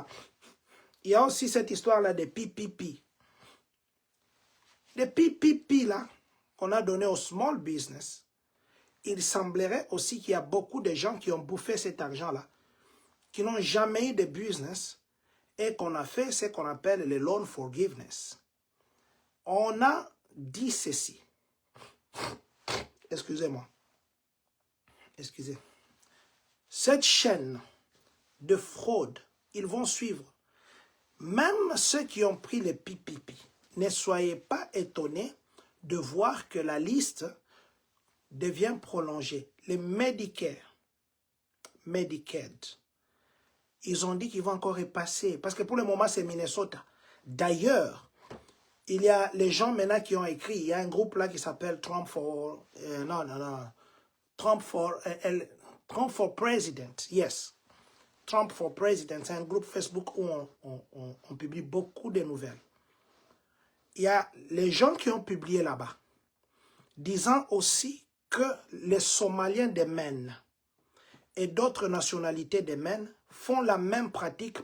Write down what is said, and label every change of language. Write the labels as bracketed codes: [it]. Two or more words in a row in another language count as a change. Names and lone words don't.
[fr] Il y a aussi cette histoire-là des PPP. Les PPP, là, qu'on a donné au [en] small business, [fr] il semblerait aussi qu'il y a beaucoup de gens qui ont bouffé cet argent-là, qui n'ont jamais eu de business et qu'on a fait ce qu'on appelle le [en] loan forgiveness. [fr] On a dit ceci. Excusez-moi. Excusez. Cette chaîne de fraude, ils vont suivre. Même ceux qui ont pris les PPP, ne soyez pas étonnés de voir que la liste devient prolongée. Les Medicare, Medicaid, ils ont dit qu'ils vont encore y passer. Parce que pour le moment, c'est Minnesota. D'ailleurs, il y a les gens maintenant qui ont écrit. Il y a un groupe là qui s'appelle Trump for... Trump for President. Yes. Trump for President. C'est un groupe Facebook où on publie beaucoup de nouvelles. Il y a les gens qui ont publié là-bas, disant aussi que les Somaliens de Maine et d'autres nationalités de Maine font la même pratique.